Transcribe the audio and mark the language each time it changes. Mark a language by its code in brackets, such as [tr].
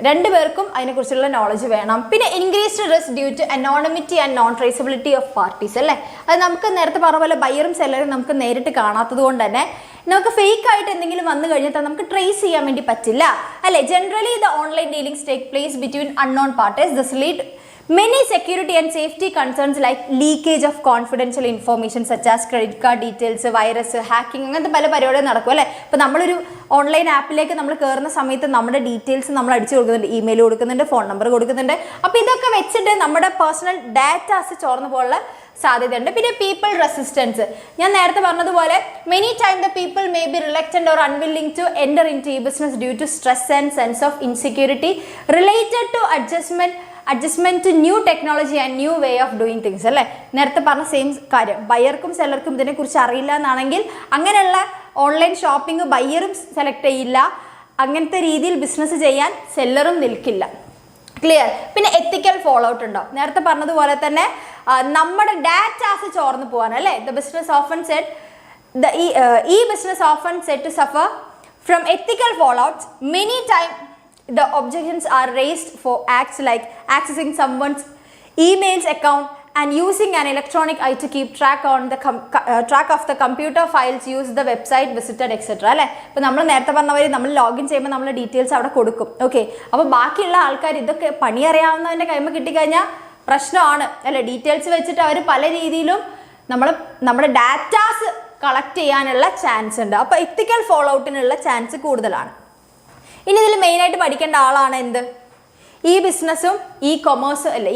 [ml] രണ്ടുപേർക്കും അതിനെക്കുറിച്ചുള്ള നോളജ് വേണം. പിന്നെ [en] increased risk due to anonymity and non traceability of parties [ml] അല്ലേ. അത് നമുക്ക് നേരത്തെ പറഞ്ഞ പോലെ ബയ്യറും സെല്ലറും നമുക്ക് നേരിട്ട് കാണാത്തത് കൊണ്ട് തന്നെ നമുക്ക് ഫേക്ക് ആയിട്ട് എന്തെങ്കിലും വന്നു കഴിഞ്ഞാൽ നമുക്ക് ട്രേസ് ചെയ്യാൻ വേണ്ടി പറ്റില്ല അല്ലേ. [en] Generally the online dealings take place between unknown parties. This lead Many security and safety concerns like leakage of confidential information such as credit card details, virus, hacking [ml] അങ്ങനത്തെ പല പരിപാടികളും നടക്കും അല്ലേ. ഇപ്പോൾ നമ്മളൊരു ഓൺലൈൻ ആപ്പിലേക്ക് നമ്മൾ കയറുന്ന സമയത്ത് നമ്മുടെ ഡീറ്റെയിൽസ് നമ്മൾ അടിച്ചു കൊടുക്കുന്നുണ്ട്, ഇമെയിൽ കൊടുക്കുന്നുണ്ട്, ഫോൺ നമ്പർ കൊടുക്കുന്നുണ്ട്. അപ്പോൾ ഇതൊക്കെ വെച്ചിട്ട് നമ്മുടെ പേഴ്സണൽ ഡാറ്റാസ് ചോർന്നു പോകാനുള്ള സാധ്യതയുണ്ട്. പിന്നെ പീപ്പിൾ റെസിസ്റ്റൻസ്, ഞാൻ നേരത്തെ പറഞ്ഞതുപോലെ [en] Many time the people may be reluctant or unwilling to enter in to ഈ business due to stress and sense of insecurity related to adjustment to new technology and new way of doing things അല്ലേ. [ml] നേരത്തെ പറഞ്ഞ same കാര്യം, ബയ്യർക്കും സെല്ലർക്കും ഇതിനെക്കുറിച്ച് അറിയില്ല എന്നാണെങ്കിൽ അങ്ങനെയുള്ള online shopping ബയ്യറും select ചെയ്യില്ല, അങ്ങനത്തെ രീതിയിൽ ബിസിനസ് ചെയ്യാൻ സെല്ലറും നിൽക്കില്ല. ക്ലിയർ. പിന്നെ എത്തിക്കൽ ഫോളോ ഔട്ട് ഉണ്ടാവും. നേരത്തെ പറഞ്ഞതുപോലെ തന്നെ നമ്മുടെ ഡാറ്റാസ് ചോർന്നു പോകാൻ അല്ലേ. [en] The business often set ഈ business often set to suffer from ethical follow outs. Many time the objections are raised for acts like accessing someone's emails account and using an electronic eye to keep track of the computer files used, the website visited, etc. [ml] അല്ലേ. ഇപ്പോൾ നമ്മൾ നേരത്തെ പറഞ്ഞവർ നമ്മൾ login ചെയ്യുമ്പോൾ നമ്മൾ details അവിടെ കൊടുക്കും. ഓക്കെ, അപ്പോൾ ബാക്കിയുള്ള ആൾക്കാർ ഇതൊക്കെ പണി അറിയാവുന്നതിൻ്റെ കൈമ കിട്ടിക്കഴിഞ്ഞാൽ പ്രശ്നമാണ് അല്ലേ. ഡീറ്റെയിൽസ് വെച്ചിട്ട് അവർ പല രീതിയിലും നമ്മുടെ ഡാറ്റാസ് കളക്ട് ചെയ്യാനുള്ള ചാൻസ് ഉണ്ട്. അപ്പോൾ എത്തിക്കൽ ഫോളോ ഔട്ടിനുള്ള ചാൻസ് കൂടുതലാണ്. ഇനി ഇതിൽ മെയിനായിട്ട് പഠിക്കേണ്ട ആളാണ് എന്ത്, ഈ ബിസിനസ്സും ഈ കൊമേഴ്സും അല്ലേ.